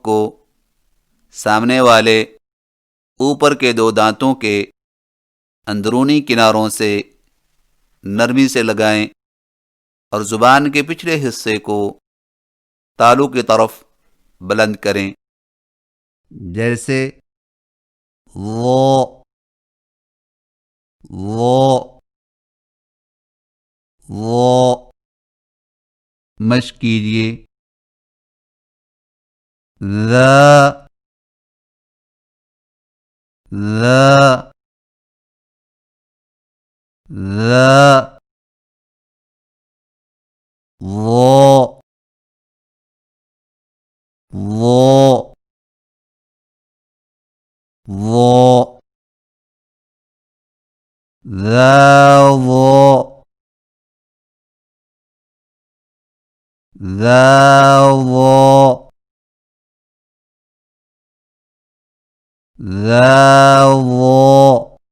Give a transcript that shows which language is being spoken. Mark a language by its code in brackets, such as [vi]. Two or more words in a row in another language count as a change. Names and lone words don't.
[ur] کو سامنے والے اوپر کے دو دانتوں کے اندرونی کناروں سے نرمی سے لگائیں اور زبان کے پچھلے حصے کو تالو کی طرف بلند کریں، جیسے وہ وہ. مشق کیجیے ز ز ز [ar] वो ذا ظا ذا ظا ذا ظا.